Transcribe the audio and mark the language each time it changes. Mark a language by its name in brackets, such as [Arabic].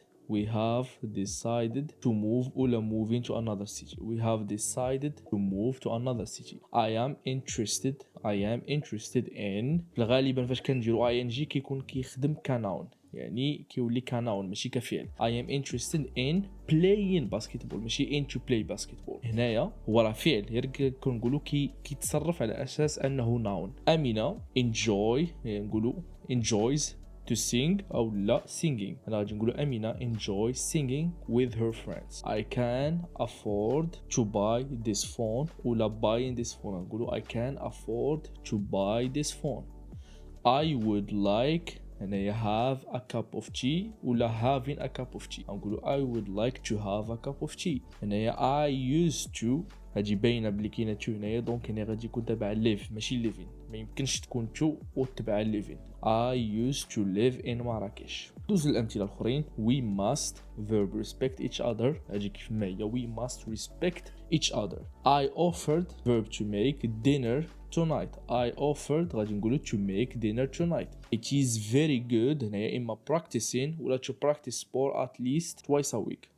[English] we have decided to move or moving to another city. We have decided to move to another city. I am interested in. [Arabic] غالبا فاش كنديروا ing كيكون كيخدم كناون، يعني كيولي كناون ماشي كفعل. [English] I am interested in playing basketball [Arabic] ماشي [English] in to play basketball. [Arabic] هنايا هو راه فعل غير كنقولوا كيتصرف على اساس انه ناون. امينه [English] enjoy [Arabic] يعني نقولوا [English] enjoys to sing [Arabic] أو لا [English] singing. [Arabic] أنا غادي نقولوا أمينة [English] enjoy singing with her friends. I can afford to buy this phone [Arabic] ولا [English] buying this phone. [Arabic] نقولوا [English] I can afford to buy this phone. I would like [Arabic] هنايا [English] have a cup of tea [Arabic] ولا [English] having a cup of tea. [Arabic] نقولوا [English] I would like to have a cup of tea. [Arabic] هنايا [English] I used to [Arabic] هادي باينه بلي كاينه تو هنايا، دونك هنا غادي يكون تبع live ماشي living. ما يمكنش تكون تو وتبع living. [English] I used to live in [Arabic] مراكش. دوز الامثله الاخرين. [English] we must verb respect each other. [Arabic] هادي كيف ما هي [English] we must respect each other. I offered verb to make dinner tonight. I offered [Arabic] غادي نقولوا [English] to make dinner tonight. It is very good [Arabic] هنايا اما [English] practicing [Arabic] ولا [English] to practice sport at least twice a week.